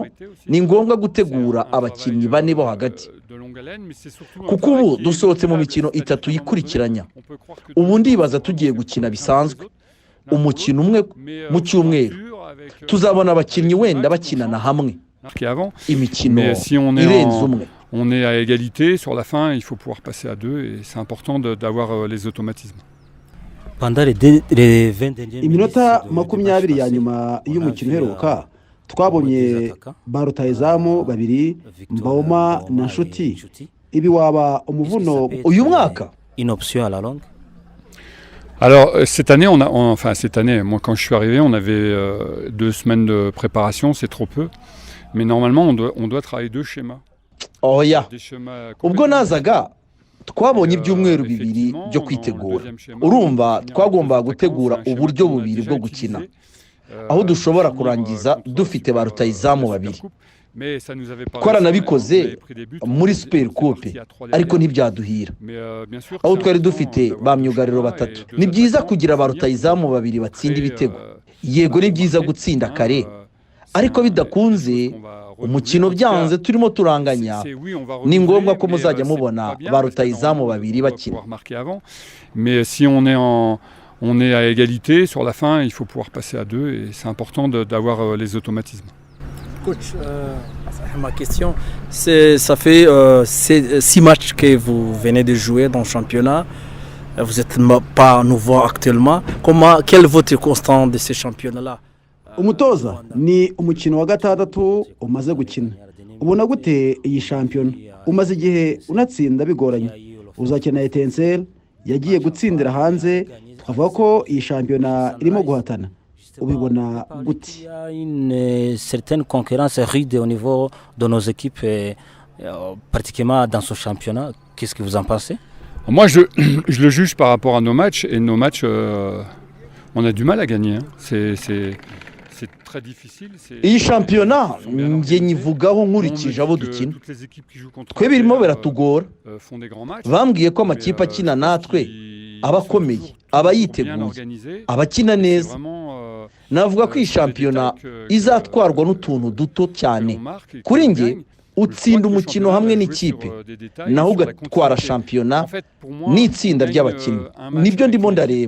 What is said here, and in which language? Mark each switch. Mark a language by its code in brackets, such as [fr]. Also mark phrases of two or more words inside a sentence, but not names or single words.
[rw] Ni ngombwa gutegura abakinnyi 4 bo hagati, kuko ubu dusohotse mu mikino 3 yikurikiranya. Ubu ndibaza tugiye gukina bisanzwe umukino umwe mu cyumweru, tuzabona abakinnyi wenda bakinana hamwe imikino irenze umwe. [fr] On est à égalité sur la fin, il faut pouvoir passer à 2 et c'est important d'avoir les automatismes. Pendant les 20 derniers [rw] Iminota 20 ya nyuma y'umukino uheruka twabonye ba rutahizamu 2 Mboma na Nshuti. Ibi waba umuvuno uyu mwaka? [fr] Une option à la longue. Alors cette année, cette année, moi quand je suis arrivé, on avait 2 semaines de préparation, c'est trop peu. Mais normalement, on doit travailler 2 schémas. [rw] Oya, [fr] Des schémas [rw] ubwo nazaga twabonye ibyumweru 2 byo kwitegura. Urumva twagombaga gutegura uburyo 2 bwo gukina, aho dushobora kurangiza dufite ba rutahizamu 2. Twaranabikoze muri Super Coupe, ariko ntibyaduhira, aho twari dufite ba myugariro 3. Ni byiza kugira ba rutahizamu 2 batsinda ibitego. Yego ni byiza gutsinda kare, ariko bidakunze umukino byanze turimo turanganya, ni ngombwa ko muzajya mubona ba rutahizamu 2 bakina. [fr] Mais si on est à égalité sur la fin, il faut pouvoir passer à 2 et c'est important d'avoir les automatismes. Coach, ma question, ça fait 6 matchs que vous venez de jouer dans le championnat. Vous n'êtes pas nouveau actuellement. Quel est votre constant de ces championnats-là? [rw] umutoza ni umukino wa gatandatu umaze gukina ubona gute iyi shampiyona umaze igihe unatsinda bigoranye uzakina Etincelle yagiye gutsindira hanze twavuga ko iyi shampiyona irimo guhatana ubibona gute? [fr] Il y a une certaine concurrence rude au niveau de nos équipes, pratiquement dans ce championnat. Qu'est-ce que vous en pensez? Moi, je le juge par rapport à nos matchs, et nos matchs, on a du mal à gagner. Hein. C'est très difficile. [rw] iyi shampiyona njye nyivugaho nkurikije abo dukina twe birimo biratugora bambwiye ko amakipe akina natwe aba akomeye aba yiteguye abakina neza navuga ko iyi shampiyona izatwarwa n'utuntu duto cyane kuri njye utsinda umukino hamwe n'ikipe naho ugatwara shampiyona n'itsinda ry'abakinnyi nibyo ndimo ndareba